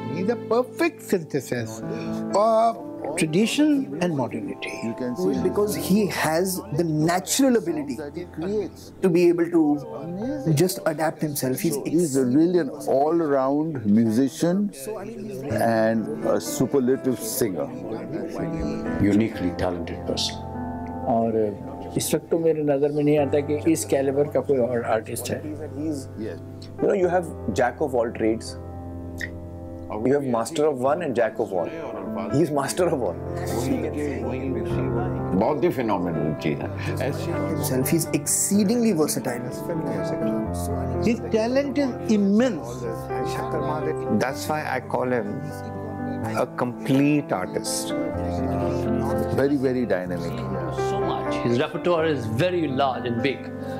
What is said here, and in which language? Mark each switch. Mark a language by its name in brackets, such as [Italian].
[English] the perfect synthesis of tradition and modernity. You can see Because he has the natural ability to be able to just adapt himself. He's really an all-round musician and a superlative singer. Uniquely talented person. [Hindi] और इस वक्त तो मेरे नज़र में नहीं आता कि इस कैलिबर का कोई और आर्टिस्ट है. [English] You know, you have jack of all trades. You have master of one and jack of all. He is master of all. [Hindi] बहुत ही phenomenal चीज़ है. [English] He's exceedingly versatile. His talent is immense. That's why I call him a complete artist. Very, very dynamic. So much. His repertoire is very large and big.